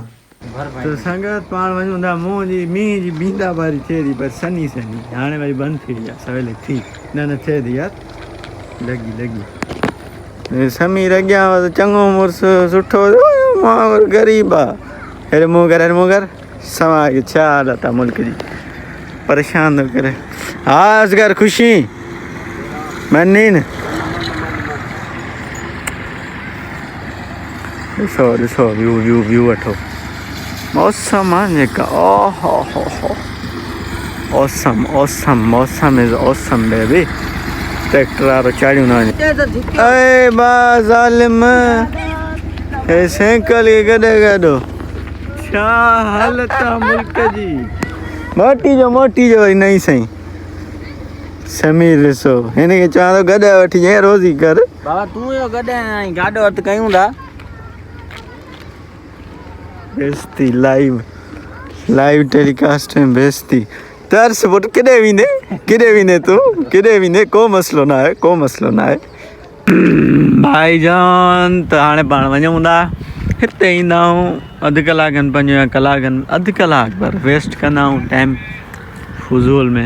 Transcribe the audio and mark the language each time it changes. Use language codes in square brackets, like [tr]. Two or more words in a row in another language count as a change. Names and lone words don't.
[sd] त संगत पाण वञूं था, मींहं जी बींदा बारी थिए थी, पर सनी हाणे वरी बंदि थी वई आहे, सवेल थी न थिए थी यार, लॻी समीर अॻियां चङो मुड़ुसु सुठो, मां ग़रीब आहे, हेॾे मुंहुं कर समाज छा हालत आहे मुल्क जी, परेशान थो करे। हा असगर ख़ुशी मनी न, ॾिसो व्यू वठो, मौसम आहे जेका, [en] ओहो मौसम is awesome baby. [sd] ट्रैक्टर वारो चाढ़ियूं न वञे, अरे बा ज़ालिम, हे साइकिल गॾो छा हालत आहे मुल्क जी। मोटी जो वरी नई साईं समीर ॾिसो, हिन खे चवां थो गॾु वठी जाए, रोज़ी कर बाबा, तूं यो गॾु गाॾो हथु कयूं था। बेइज्जती [en] live telecast [sd] में बेइज्जती। तर्स पुट, किॾे वेंदे तूं, को मसलो न आहे भाईजान। त हाणे पाण वञूं था, हिते ईंदा आहियूं अधु कलाकनि 5 कलाकनि, अधु कलाक पर वेस्ट कंदा आहियूं टाइम फुज़ूल में।